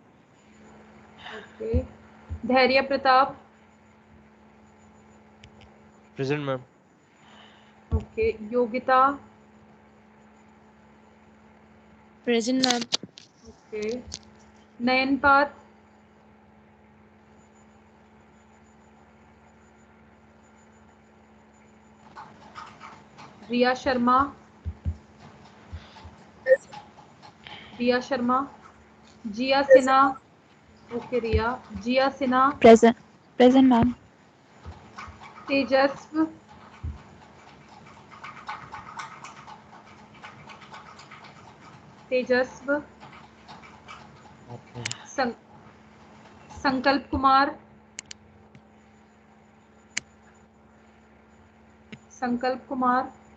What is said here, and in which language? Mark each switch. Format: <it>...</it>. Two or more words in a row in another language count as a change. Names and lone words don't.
<en>Okay. Dhairya Pratap. Present, ma'am. Okay. Yogita. Present, ma'am. Okay. Nayanpat. Riya Sharma. Riya Sharma. Jia Sinha. Okay, Riya. Jia Sinha. Present. Present, ma'am. Tejasv. तेजस्व. संकल्प कुमार. संकल्प कुमार.</en>